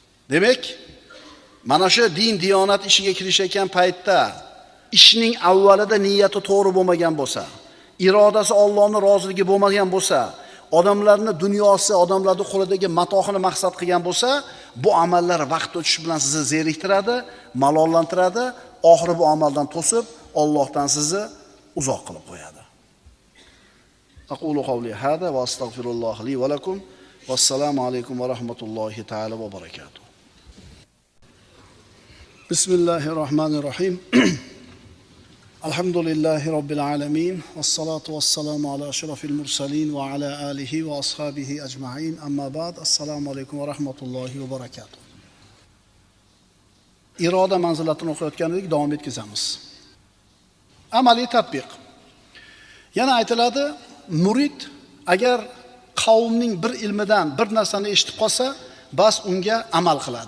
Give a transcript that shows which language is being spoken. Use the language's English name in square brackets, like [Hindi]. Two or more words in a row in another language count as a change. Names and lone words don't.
[Uzbek] Demak, mana shu din diyonat ishiga kirishayotgan paytda ishning avvalida niyati to'g'ri bo'lmagan bo'lsa, irodasi Allohning roziligi bo'lmagan bo'lsa, odamlarning dunyosi, odamlarning qo'lidagi matohini maqsad qilgan bo'lsa, bu amallar vaqt o'tishi bilan sizni zeriktiradi, malollantiradi, oxiri bu amaldan to'sib, Allohdan sizni uzoq qilib qo'yadi. [Arabic] أقول قولي هذا وأستغفر الله لي ولكم. والسلام عليكم ورحمة الله تعالى وبركاته. Bismillahirrahmanirrahim. الحمد لله رب العالمين. والصلاة والسلام على أشرف المرسلين وعلى آله وأصحابه أجمعين. أما بعد. السلام عليكم ورحمة الله وبركاته. [Uzbek] Iroda manzilatini o'qiyotgan edik, davom etkazamiz. Amaliy tatbiq. Yana aytiladi, murid agar qavmning bir ilmidan bir narsani eshitib qolsa, bas unga amal qiladi.